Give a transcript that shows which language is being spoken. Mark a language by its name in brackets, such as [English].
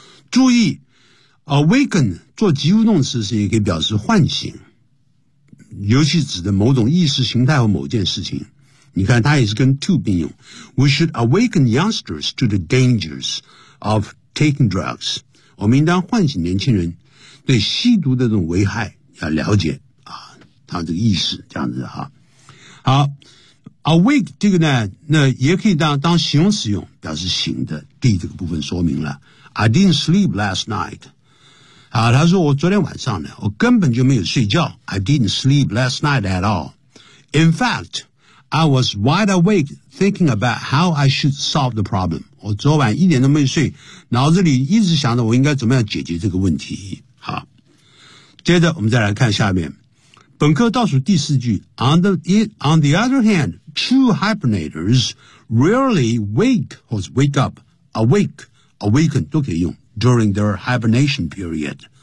[Chinese] 注意 awaken 做及物动词时也可以表示唤醒，尤其指的某种意识形态或某件事情。你看它也是跟 to 并用。 [English] We should awaken youngsters to the dangers of taking drugs. [Chinese] 我们应当唤醒年轻人对吸毒的这种危害要了解啊，他这个意识这样子啊。好 ,awake 这个呢那也可以当形容词用，表示醒的。D 这个部分说明了。 [English] I didn't sleep last night. [Chinese] 啊，他说我昨天晚上呢，我根本就没有睡觉。 [English] I didn't sleep last night at all. In fact, I was wide awake thinking about how I should solve the problem. [Chinese] 我昨晚一点都没睡，脑子里一直想着我应该怎么样解决这个问题。好，接着我们再来看下面。本科倒数第四句 [English] On the other hand, true hibernators rarely wake or wake up, awake, awaken [Chinese] 都可以用 [English] during their hibernation period.